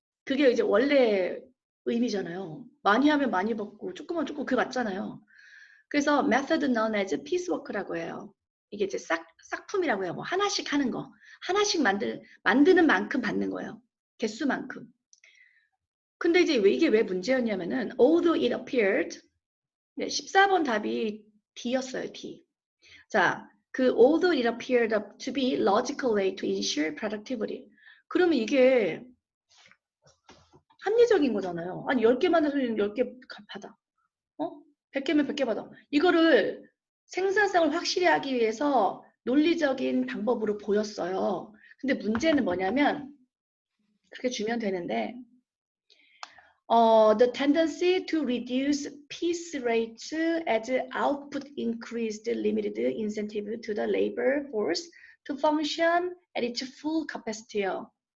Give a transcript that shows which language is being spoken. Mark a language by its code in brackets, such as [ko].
[ko] 그게 이제 원래 의미잖아요. 많이 하면 많이 받고 조금은 조금 그게 맞잖아요. 그래서 [en] method known as piecework [ko] 라고 해요. 이게 이제 싹품이라고 해요. 뭐 하나씩 하는 거. 하나씩 만드는 만큼 받는 거예요. 개수만큼. 근데 이제 이게 왜 문제였냐면은 [en] although it appeared [ko] 14번 답이 D였어요. D. 자, 그 [en] although it appeared to be logical way to ensure productivity. [ko] 그러면 이게 합리적인 거잖아요. 아니 10개 만들어서 10개 받아. 100개면 100개 받아. 이거를 생산성을 확실히 하기 위해서 논리적인 방법으로 보였어요. 근데 문제는 뭐냐면 그렇게 주면 되는데 [en] the tendency to reduce piece rates as output increased limited incentive to the labor force to function at its full capacity요.